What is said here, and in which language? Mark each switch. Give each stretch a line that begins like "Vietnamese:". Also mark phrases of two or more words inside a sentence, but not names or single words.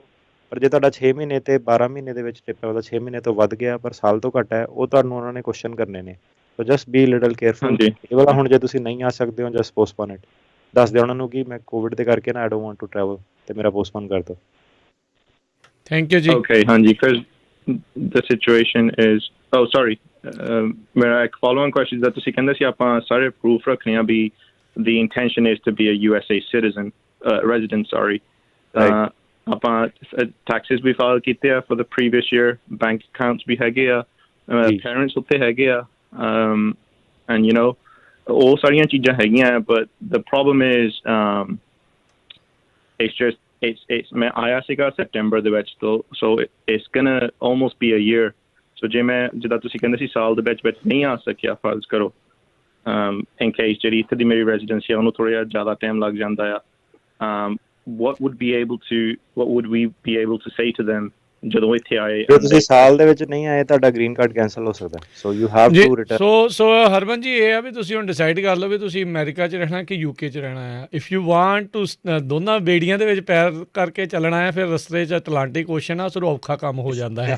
Punjabi: ਪਰ ਜੇ ਤੁਹਾਡਾ 6 ਮਹੀਨੇ ਅਤੇ 12 ਮਹੀਨੇ ਦੇ ਵਿੱਚ ਟ੍ਰਿਪ ਹੈ, ਮਤਲਬ 6 ਮਹੀਨੇ ਤੋਂ ਵੱਧ ਗਿਆ ਪਰ ਸਾਲ ਤੋਂ ਘੱਟ ਹੈ, ਉਹ ਤੁਹਾਨੂੰ ਉਹਨਾਂ ਨੇ ਕੁਐਸਚਨ ਕਰਨੇ ਨੇ।
English: So just be little careful.
Punjabi: ਇਹ ਵਾਲਾ ਹੁਣ ਜੇ ਤੁਸੀਂ ਨਹੀਂ ਆ ਸਕਦੇ ਹੋ,
English: just postpone it.
Punjabi: ਦੱਸ ਦਿਓ ਉਹਨਾਂ ਨੂੰ ਕਿ ਮੈਂ ਕੋਵਿਡ ਦੇ ਕਰਕੇ ਨਾ
English: I don't want to travel
Punjabi: ਅਤੇ ਮੇਰਾ ਪੋਸਟਪੋਨ ਕਰ ਦਿਓ।
English: Thank you ji.
Punjabi: ਓਕੇ, ਹਾਂਜੀ,
English: because the situation is
Punjabi: ਮੇਰਾ ਇੱਕ
English: following question
Punjabi: ਦਾ ਤੁਸੀਂ ਕਹਿੰਦੇ ਸੀ ਆਪਾਂ ਸਾਰੇ ਪ੍ਰੂਫ ਰੱਖਣੇ ਆ ਵੀ
English: the intention is to be a USA citizen, resident, sorry.
Punjabi: ਆਪਾਂ taxes ਵੀ ਫਾਈਲ ਕੀਤੇ ਆ
English: for the previous year, bank accounts
Punjabi: ਵੀ ਹੈਗੇ ਆ, parents ਉੱਤੇ ਹੈਗੇ ਆ,
English: and you know
Punjabi: ਉਹ ਸਾਰੀਆਂ ਚੀਜ਼ਾਂ ਹੈਗੀਆਂ,
English: but the problem is it's
Punjabi: ਮੈਂ ਆਇਆ ਸੀਗਾ ਸੈਪਟੈਂਬਰ ਦੇ ਵਿੱਚ ਤੋਂ,
English: so it's gonna almost be a year.
Punjabi: so ਜੇ ਮੈਂ ਜਿੱਦਾਂ ਤੁਸੀਂ ਕਹਿੰਦੇ ਸੀ ਸਾਲ ਦੇ ਵਿੱਚ ਨਹੀਂ ਆ ਸਕਿਆ, ਫਰਜ਼ ਕਰੋ
English: in case
Punjabi: ਜਿਹੜੀ ਇੱਥੇ ਦੀ ਮੇਰੀ ਰੈਜ਼ੀਡੈਂਸੀ ਆ ਉਹਨੂੰ ਥੋੜ੍ਹਾ ਜਿਹਾ ਜ਼ਿਆਦਾ ਟਾਈਮ ਲੱਗ ਜਾਂਦਾ ਆ,
English: what would we be able to say to them
Punjabi: ਜਦੋਂ ਇੱਥੇ ਆਏ। ਜੇ ਤੁਸੀਂ ਸਾਲ ਦੇ ਵਿੱਚ ਨਹੀਂ ਆਏ ਤੁਹਾਡਾ ਗ੍ਰੀਨ ਕਾਰਡ ਕੈਂਸਲ ਹੋ ਸਕਦਾ,
English: so you have
Punjabi: ਜੀ
English: to return.
Punjabi: ਸੋ ਹਰਮਨ ਜੀ ਇਹ ਆ ਵੀ ਤੁਸੀਂ ਹੁਣ ਡਿਸਾਈਡ ਕਰ ਲਓ ਵੀ ਤੁਸੀਂ ਅਮਰੀਕਾ 'ਚ ਰਹਿਣਾ ਕਿ ਯੂਕੇ 'ਚ ਰਹਿਣਾ ਆ।
English: if you want to
Punjabi: ਦੋਨਾਂ ਬੇੜੀਆਂ ਦੇ ਵਿੱਚ ਪੈਰ ਕਰਕੇ ਚੱਲਣਾ ਹੈ, ਫਿਰ ਰਸਤੇ 'ਚ ਅਟਲਾਂਟਿਕ ਓਸ਼ਨ ਆ, ਸੋ ਔਖਾ ਕੰਮ ਹੋ ਜਾਂਦਾ ਆ।